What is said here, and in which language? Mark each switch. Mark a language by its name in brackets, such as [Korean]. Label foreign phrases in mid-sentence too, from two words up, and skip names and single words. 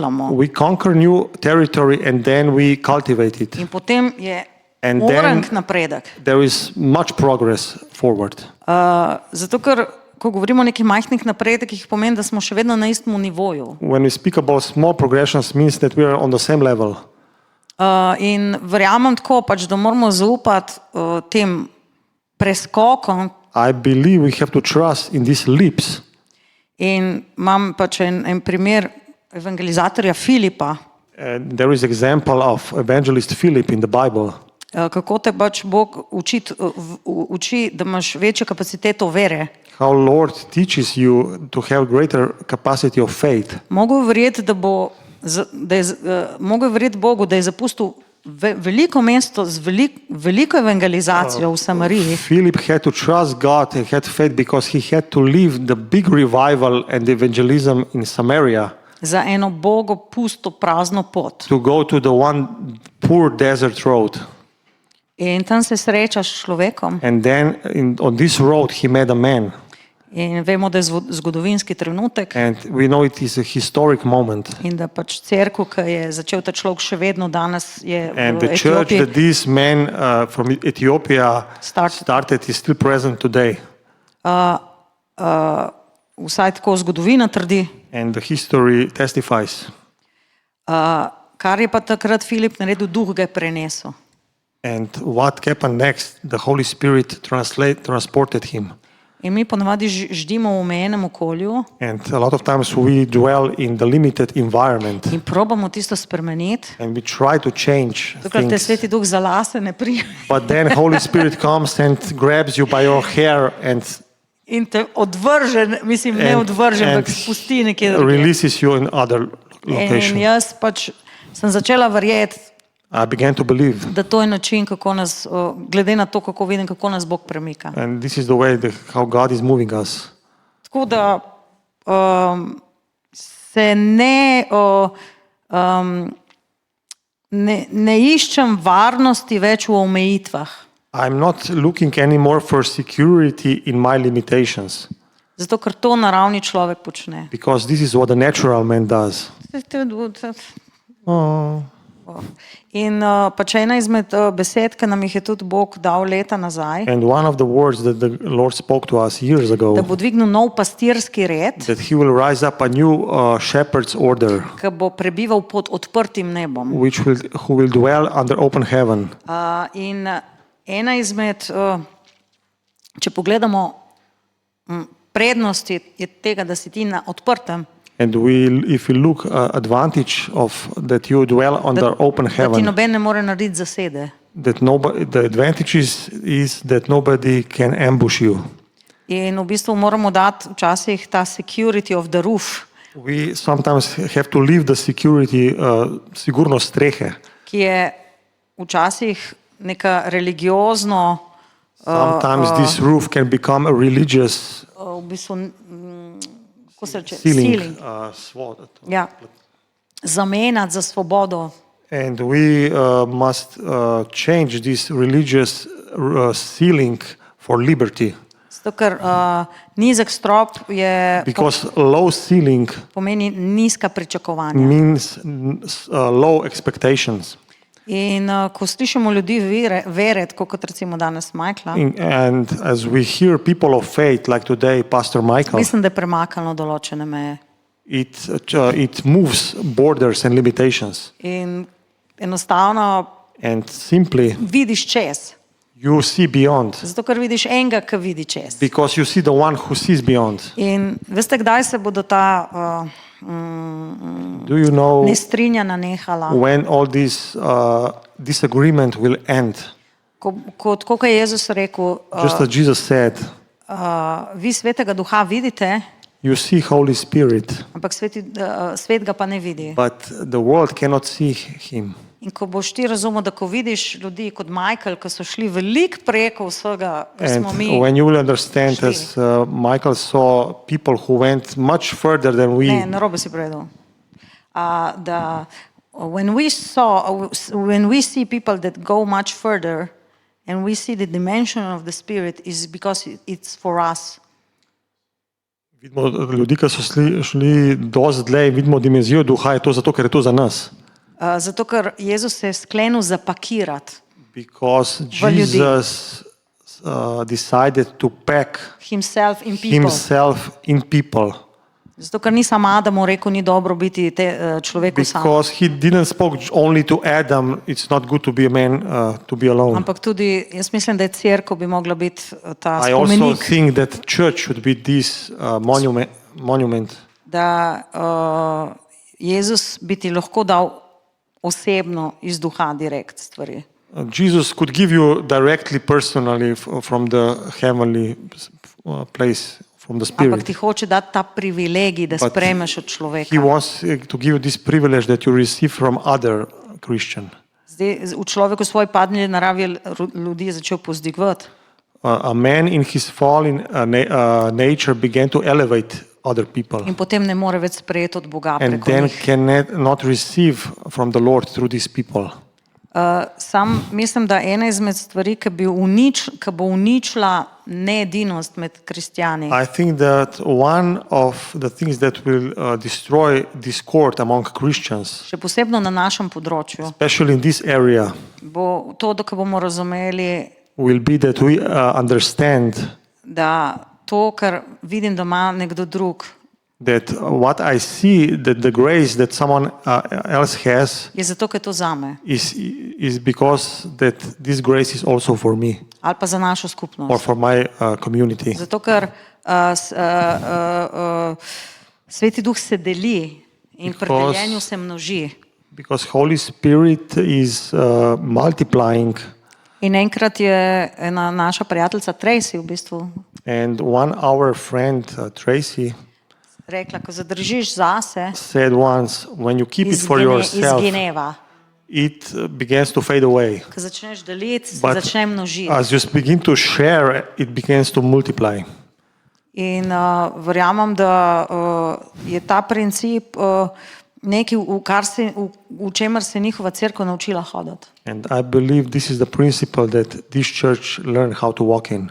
[English] We conquer new territory and then we cultivate it. [Slovenian] In potem je [English] And Orang then [Slovenian] napredek. [English] there is much progress forward. [Slovenian] Zato, ker ko govorimo o nekih majhnih napredkih, pomeni, da smo še vedno na istem nivoju. [English] When we speak about small progressions, means that we are on the same level. [Slovenian] In verjamem tako, pač, da moramo zaupati tem preskokom. [English] I believe we have to trust in these leaps. [Slovenian] In imam pač en primer evangelizatorja Filipa, [English] There is example of evangelist Philip in the Bible. [Slovenian] kako te pač Bog uči, da imaš večjo kapaciteto vere. [English] How Lord teaches you to have greater capacity of faith. [Slovenian] Mogoče verjeti, mogoče verjeti Bogu, da je zapustil veliko mesto z veliko evangelizacijo v Samariji. [English] Philip had to trust God and had faith because he had to leave the big revival and the evangelism in Samaria [Slovenian] Za eno Bogu pusto prazno pot. [English] to go to the one poor desert road. [Slovenian] In tam se srečaš s človekom [English] And then on this road he met a man. [Slovenian] in vemo, da je zgodovinski trenutek [English] And we know it is a historic moment. [Slovenian] in da pač cerkev, ki je začel ta človek, še vedno danes je [English] And [Slovenian] v [English] the church [Slovenian] Etiopiji. [English] that this man from Ethiopia started is still present today. [Slovenian] Vsaj tako zgodovina trdi. [English] And the history testifies. [Slovenian] Kar je pa takrat Filip naredil, duh ga je prenesel. [English] And what happened next? The Holy Spirit transported him. [Slovenian] In mi ponavadi ždimo v omejenem okolju [English] And a lot of times we dwell in the limited environment. [Slovenian] in probamo tisto spremeniti. [English] And we try to change [Slovenian] Takrat te [English] things. [Slovenian] Sveti Duh za lase ne prime [English] But then Holy Spirit comes and grabs you by your hair and [Slovenian] in te odvrže, mislim, ne odvrže, ampak spusti nekje drugje. [English] releases you in other [Slovenian] In [English] location. [Slovenian] jaz pač sem začela verjeti, [English] I began to believe. [Slovenian] da to je način, kako nas, glede na to, kako vidim, kako nas Bog premika. [English] And this is the way how God is moving us. [Slovenian] Tako da se ne iščem varnosti več v omejitvah. [English] I'm not looking anymore for security in my limitations. [Slovenian] Zato, ker to naravni človek počne. [English] Because this is what the natural man does. Oh. [Slovenian] In pač ena izmed besed, ki nam jih je tudi Bog dal leta nazaj, [English] And one of the words that the Lord spoke to us years [Slovenian] da [English] ago, [Slovenian] bo dvignil nov pastirski red, [English] that he will rise up a new shepherd's order, [Slovenian] ki bo prebival pod odprtim nebom. [English] who will dwell under open heaven. [Slovenian] In ena izmed, če pogledamo prednosti je tega, da si ti na odprtem, [English] And if we look advantage of that you dwell under open [Slovenian] da ti [English] heaven, [Slovenian] noben ne more narediti zasede. [English] that the advantage is that nobody can ambush you. [Slovenian] In v bistvu moramo dati včasih ta [English] security of the roof, We sometimes have to leave the security, [Slovenian] sigurnost strehe. ki je včasih neka religiozno, [English] Sometimes this roof can become a religious [Slovenian] v bistvu, kako se reče, [English] ceiling. [Slovenian] Ja, zamenjati za svobodo. [English] And we must change this religious ceiling for liberty. [Slovenian] Zato, ker nizek strop je, [English] Because low ceiling [Slovenian] pomeni nizka pričakovanja. [English] means low expectations. [Slovenian] In ko slišimo ljudi vere, tako kot recimo danes Michaela, [English] And as we hear people of faith, like today, Pastor Michael, [Slovenian] mislim, da je premaknilo določene meje. [English] it moves borders and limitations. [Slovenian] In enostavno [English] And simply, [Slovenian] vidiš čez. [English] you see beyond. [Slovenian] Zato, ker vidiš enega, ki vidi čez. [English] Because you see the one who sees beyond. [Slovenian] In veste, kdaj se bodo ta [English] Do you know [Slovenian] nestrinjanja nehala? [English] when all this disagreement will end? [Slovenian] Kot je Jezus rekel, [English] Just as Jesus said, [Slovenian] vi Svetega Duha vidite, [English] you see Holy Spirit, [Slovenian] ampak svet ga pa ne vidi. [English] but the world cannot see him. [Slovenian] In ko boš ti razumel, da ko vidiš ljudi kot Michael, ki so šli veliko preko vsega, kar smo mi, [English] And when you will understand, as Michael saw people who went much further than we, [Slovenian] ne, narobe si povedal, da [English] when we see people that go much further and we see the dimension of the Spirit is because it's for us. [Slovenian] vidimo ljudi, ki so šli dosti dlje in vidimo dimenzijo duha, je to zato, ker je to za nas. Zato, ker Jezus se je sklenil zapakirati. [English] Because [Slovenian] v ljudi. [English] Jesus decided to pack Himself in people. himself in people. [Slovenian] Zato, ker ni sam Adamu rekel, ni dobro biti človeku sam. [English] Because he didn't spoke only to Adam, it's not good to be a man to be alone. [Slovenian] Ampak tudi, jaz mislim, da je cerkev bi mogla biti ta [English] I also [Slovenian] spomenik, [English] think that church should be this monument. [Slovenian] da Jezus bi ti lahko dal osebno iz duha direkt stvari. [English] Jesus could give you directly, personally, from the heavenly place, from the [Slovenian] Ampak [English] Spirit. [Slovenian] ti hoče dati ta privilegij, da [English] But [Slovenian] sprejmeš od [English] He [Slovenian] človeka. [English] wants to give you this privilege that you receive from other Christian. [Slovenian] Zdaj, v človeku svoji padni naravi je ljudi začel pozdigovati. [English] A man in his fallen nature began to elevate other people, [Slovenian] In potem ne more več sprejeti od Boga [English] and [Slovenian] preko [English] then [Slovenian] njih. [English] cannot receive from the Lord through these people. [Slovenian] Sam mislim, da ena izmed stvari, ki bo uničila needinost med kristjani, [English] I think that one of the things that will destroy discord among Christians, [Slovenian] še posebno na našem področju, [English] especially in this area, [Slovenian] bo to, da ko bomo razumeli, [English] will be that we understand [Slovenian] da to, kar vidim, da ima nekdo drug, that what I see, that the grace that someone else has, je zato, ker je to zame [English] is because that this grace is also for me [Slovenian] ali pa za našo [English] or [Slovenian] skupnost. [English] for my community. [Slovenian] Zato, ker Sveti Duh se deli in pri [English] Because- [Slovenian] deljenju se množi. [English] Because Holy Spirit is multiplying, [Slovenian] In enkrat je ena naša prijateljica Tracy v bistvu [English] and our friend Tracy [Slovenian] rekla, ko zadržiš zase, [English] said once, when you keep it for yourself, [Slovenian] izgineva. [English] it begins to fade away. [Slovenian] Ko začneš deliti, se [English] But [Slovenian] začne množiti. [English] as you begin to share, it begins to multiply. [Slovenian] In verjamem, da je ta princip nekaj, v čemer se je njihova cerkev naučila hoditi. [English] And I believe this is the principle that this church learned how to walk in.